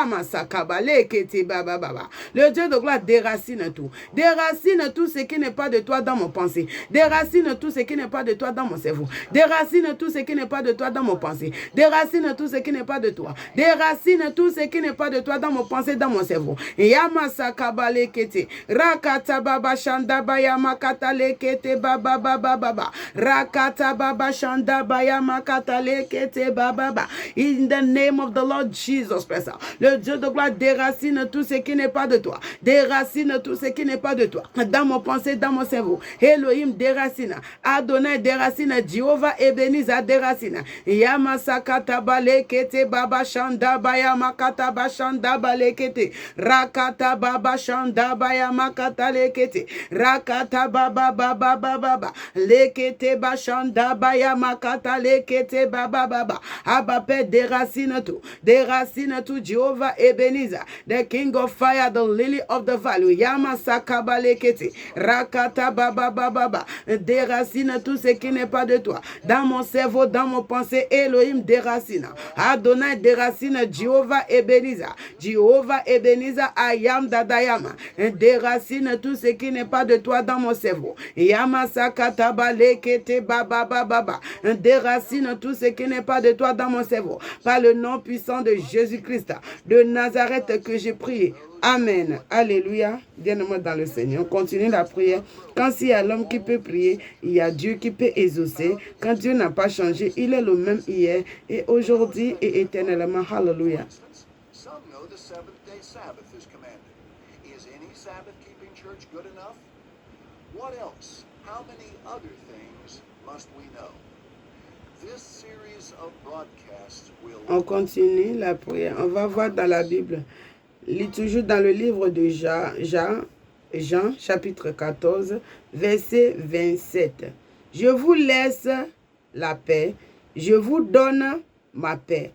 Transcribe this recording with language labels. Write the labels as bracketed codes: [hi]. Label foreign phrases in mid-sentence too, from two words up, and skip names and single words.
[fr] Le Dieu de gloire déracine tout. Déracine tout ce qui n'est pas de toi dans mon pensée. Déracine tout ce qui n'est pas de toi dans mon cerveau. Déracine tout ce qui n'est pas de toi dans mon pensée. Déracine tout ce qui n'est pas de toi. Déracine tout ce qui n'est pas de toi dans mon pensée, dans mon cerveau. Yamasa kabale kete. Rakata baba shanda baya makata lekete baba baba baba. Rakata baba shanda baya makata lekete baba baba. [en] In the name of the Lord Jesus Christ. [fr] Le Dieu de gloire déracine tout ce qui n'est pas de toi. Déracine tout ce qui n'est pas de toi. Dans mon pensée, dans mon cerveau. Elohim déracine. Adonai déracine. Jéhovah Ebenezer déracine. Yamasakata balekete baba shanda baya makata bashanda balekete. Rakata baba shanda baya makata lekete. Rakata baba baba baba. Lekete bashanda baya makata lekete baba baba. Abba Père déracine tout. Déracine tout Jéhovah Ebenezer. [en] The King of Fire, the Lily of the Valley. Yamasaka balekete. Rakata baba baba. [fr] Déracine tout ce qui n'est pas de toi. toi. Dans mon cerveau, dans mon pensée, Elohim déracine. Adonai déracine, Jéhovah Ebenezer. Jéhovah Ebenezer, Ayam Dadayama. Déracine tout ce qui n'est pas de toi dans mon cerveau. Yamasakataba lekete baba baba. Déracine tout ce qui n'est pas de toi dans mon cerveau. Par le nom puissant de Jésus-Christ de Nazareth que j'ai prié. Amen. Alléluia. Bien-aimé dans le Seigneur. On continue la prière. Quand il y a l'homme qui peut prier, il y a Dieu qui peut exaucer. Quand Dieu n'a pas changé, il est le même hier et aujourd'hui et éternellement. Alléluia. [en] Some know the seventh-day Sabbath is commanded. Is any Sabbath-keeping church good enough? What else? How many other things must we know? This series of broadcasts will... [fr] On continue la prière. On va voir dans la Bible. Lis toujours dans le livre de Jean, chapitre 14, verset 27. Je vous laisse la paix, je vous donne ma paix.